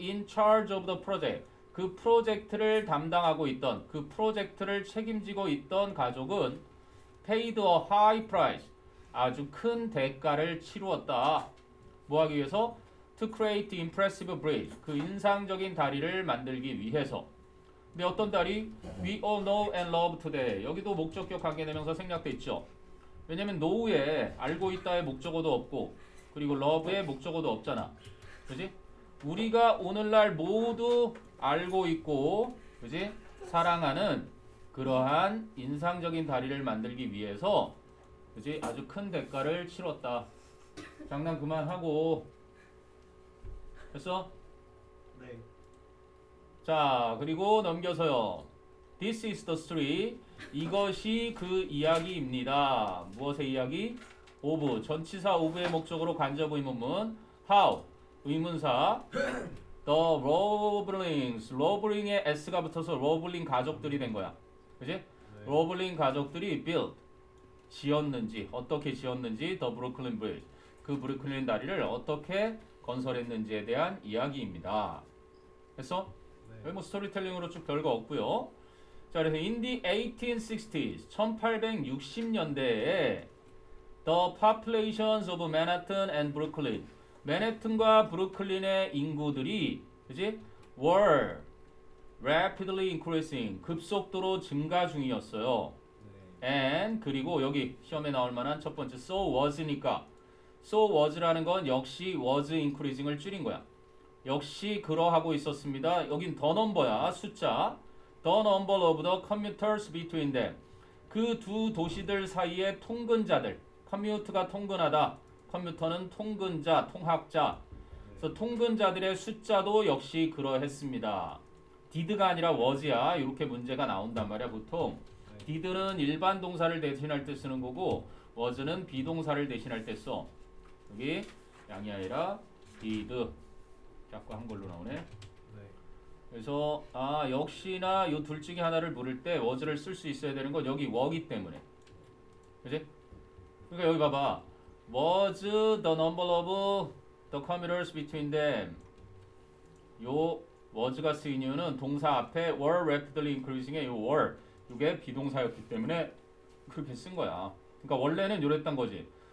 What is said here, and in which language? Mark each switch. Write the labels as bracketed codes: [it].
[en] in charge of the project [ko] 그 프로젝트를 담당하고 있던 그 프로젝트를 책임지고 있던 가족은 [en] paid a high price [ko] 아주 큰 대가를 치루었다. 뭐 하기 위해서? [en] to create the impressive bridge [ko] 그 인상적인 다리를 만들기 위해서. 근데 어떤 다리? [en] We all know and love today [ko] 여기도 목적격 관계대명사 생략돼 있죠. 왜냐면 know에 알고 있다의 목적어도 없고 그리고 love의 목적어도 없잖아. 그지? 우리가 오늘날 모두 알고 있고 그지? 사랑하는 그러한 인상적인 다리를 만들기 위해서 그지? 아주 큰 대가를 치렀다. 장난 그만하고 됐어? 네. 자, 그리고 넘겨서요. [en] This is the story. [ko] 이것이 그 이야기입니다. 무엇의 이야기? of. 전치사 of의 목적으로 간접 의문문. [en] How. 의문사. The Roblings. [ko] Robling에 s가 붙어서 Roblin 가족들이 된 거야. 그지? 네. Roblin 가족들이 built. 지었는지, 어떻게 지었는지 The Brooklyn Bridge. 그 브루클린 다리를 어떻게 건설했는지에 대한 이야기입니다. 됐어? 여기 뭐 스토리텔링으로 쭉 별거 없고요. 자, 그래서 [en] in the 1860s, [ko] 1860년대에 [en] the populations of Manhattan and Brooklyn, [ko] 맨해튼과 브루클린의 인구들이, 그지? [en] were rapidly increasing, [ko] 급속도로 증가 중이었어요. and 그리고 여기 시험에 나올 만한 첫 번째 so was니까 so was라는 건 역시 was increasing을 줄인 거야. 역시 그러하고 있었습니다. 여긴 the number야. 숫자. [en] The number of the commuters between them. [ko] 그 두 도시들 사이의 통근자들. commute가 통근하다. 컴퓨터는 통근자, 통학자. 그래서 통근자들의 숫자도 역시 그러했습니다. did가 아니라 was야. 이렇게 문제가 나온단 말이야, 보통. did는 일반 동사를 대신할 때 쓰는 거고 was는 비동사를 대신할 때 써. 여기 양이 아니라 did. 자꾸 한글로 나오네. 그래서 역시나 이 둘 중에 하나를 물을 때 was를 쓸 수 있어야 되는 건 여기 were기 때문에. 그지? 그러니까 여기 봐봐. [en] was the number of the commuters between them. [ko] 요 was가 쓰인 이유는 동사 앞에 were rapidly increasing의 요 were 이게 비동사였기 때문에 그렇게 쓴 거야. 그러니까 원래는 이랬단 거지.